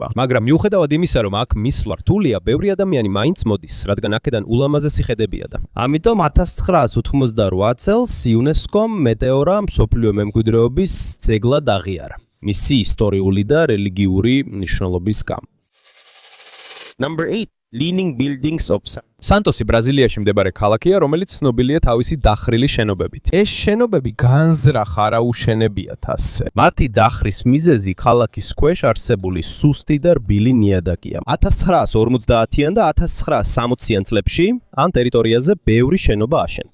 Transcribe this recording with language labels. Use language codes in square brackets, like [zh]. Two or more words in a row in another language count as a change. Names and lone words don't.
[ka] მაგრამ მიუხედავად იმისა, რომ აქ მისვლა რთულია, ბევრი ადამიანი მაინც მოდის, რადგან აქედან ულამაზესი ხედებია და. ამიტომ 1988 წელს იუნესკომ მეტეორა მსოფლიო მემკვიდრეობის ძეგლად აღიარა, მისი ისტორიული და რელიგიური მნიშვნელობის გამო. [en] Number 8. Leaning buildings of [ka] სანტოსი ბრაზილიაში მდებარე ქალაქია, რომელიც ცნობილია თავისი დახრილი შენობებით. ეს შენობები განზრახ არაუშენებიათ ასე. მათი დახრის მიზეზი ქალაქის ქვეშ არსებული სუსტი და რბილი ნიადაგია. 1950-იან და 1960-იან წლებში ამ ტერიტორიაზე ბევრი შენობა აშენდა.